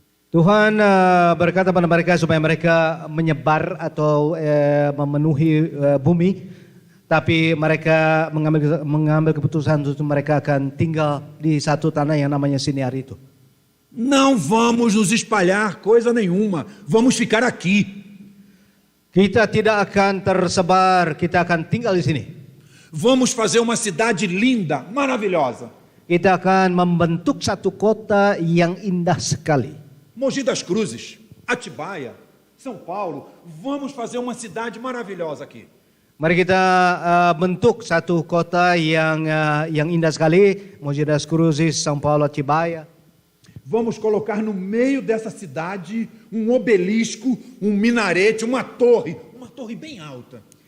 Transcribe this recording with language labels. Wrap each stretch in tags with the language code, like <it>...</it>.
<id>Tuhan berkata pada mereka supaya mereka menyebar atau memenuhi bumi, tapi mereka mengambil keputusan untuk mereka akan tinggal di satu tanah yang namanya Sinear itu.</id> <pt>Não vamos nos espalhar coisa nenhuma, vamos ficar aqui.</pt> <id>Kita tidak akan tersebar, kita akan tinggal di sini.</id> <pt>Vamos fazer uma cidade linda, maravilhosa.</pt> <id>Kita akan membentuk satu kota yang indah sekali.</id> <pt>Mogi das Cruzes, Atibaia, São Paulo, vamos fazer uma cidade maravilhosa aqui.</pt> <id>Mari kita bentuk satu kota yang indah sekali, Mogi das Cruzes, São Paulo, Atibaia.</id> <pt>Vamos colocar no meio dessa cidade um obelisco, um minarete, uma torre bem alta.</pt>